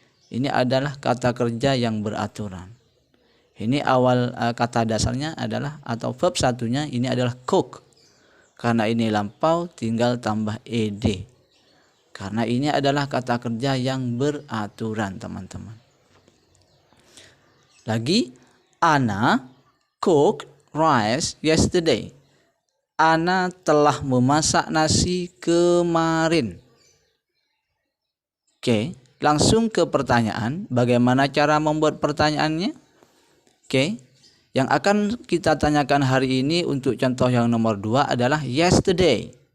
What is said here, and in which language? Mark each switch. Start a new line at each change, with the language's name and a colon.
Indonesian: Ini adalah kata kerja yang beraturan. Ini awal kata dasarnya adalah atau verb satunya ini adalah cook. Karena ini lampau tinggal tambah ed. Karena ini adalah kata kerja yang beraturan, teman-teman. Lagi,
English: Ana cooked rice yesterday.
Indonesian: Ana telah memasak nasi kemarin. Oke, langsung ke pertanyaan. Bagaimana cara membuat pertanyaannya? Oke, yang akan kita tanyakan hari ini untuk contoh yang nomor 2 adalah yesterday.